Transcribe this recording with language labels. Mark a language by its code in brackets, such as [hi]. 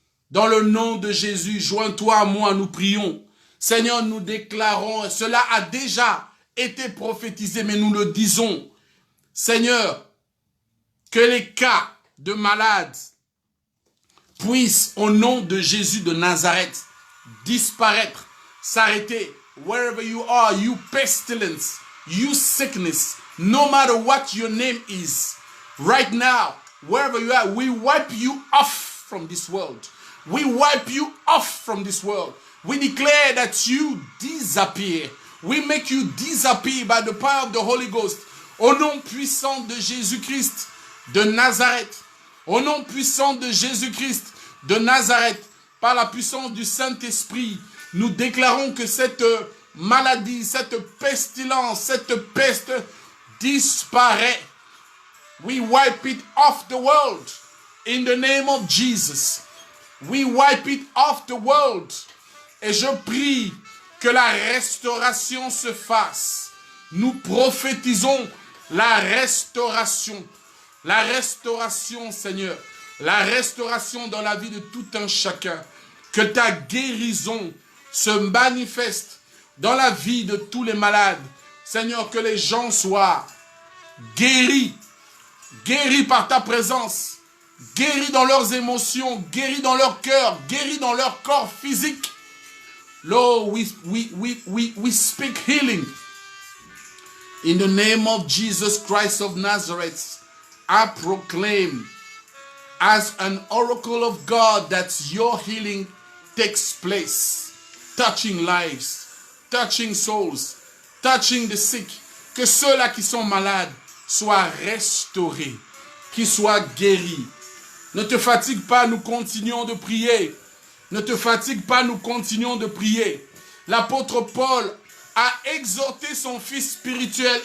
[fr] Dans le nom de Jésus, joins-toi à moi, nous prions. Seigneur, nous déclarons, cela a déjà été prophétisé, mais nous le disons. Seigneur, que les cas de malades puissent, au nom de Jésus de Nazareth, disparaître, s'arrêter. [en] Wherever you are, you pestilence, you sickness, no matter what your name is, right now, wherever you are, we wipe you off from this world. We wipe you off from this world. We declare that you disappear. We make you disappear by the power of the Holy Ghost. [fr] Au nom puissant de Jésus-Christ de Nazareth. Au nom puissant de Jésus-Christ de Nazareth. Par la puissance du Saint-Esprit, nous déclarons que cette maladie, cette pestilence, cette peste disparaît. [en] We wipe it off the world. In the name of Jesus. We wipe it off the world. [fr] Et je prie que la restauration se fasse. Nous prophétisons la restauration. La restauration, Seigneur. La restauration dans la vie de tout un chacun. Que ta guérison se manifeste dans la vie de tous les malades. Seigneur, que les gens soient guéris. Guéris par ta présence. Guéris dans leurs émotions. Guéris dans leur cœur. Guéris dans leur corps physique. [en] Lord, we speak healing. In the name of Jesus Christ of Nazareth, I proclaim as an oracle of God that your healing takes place, touching lives, touching souls, touching the sick. [fr] Que ceux-là qui sont malades soient restaurés, qu'ils soient guéris. Ne te fatigue pas, nous continuons de prier. Ne te fatigue pas, nous continuons de prier. L'apôtre Paul a exhorté son fils spirituel.